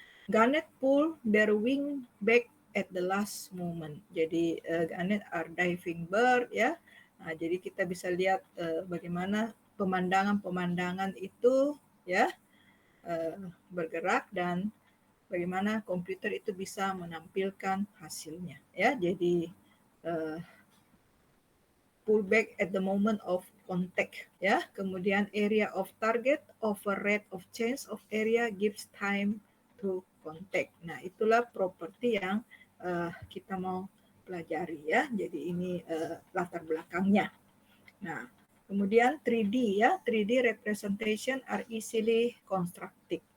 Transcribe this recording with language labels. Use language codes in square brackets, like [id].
[en] Gannet pull their wing back at the last moment. [id] Jadi [en] gannet are diving bird ya. [id] Nah, jadi kita bisa lihat bagaimana pemandangan-pemandangan itu ya bergerak dan bagaimana komputer itu bisa menampilkan hasilnya ya. Jadi [en] pull back at the moment of contact ya. Kemudian area of target over rate of change of area gives time to contact. [id] Nah, itulah properti yang kita mau pelajari ya. Jadi ini latar belakangnya. Nah, kemudian [en] 3D ya, 3D representation are easily constructed.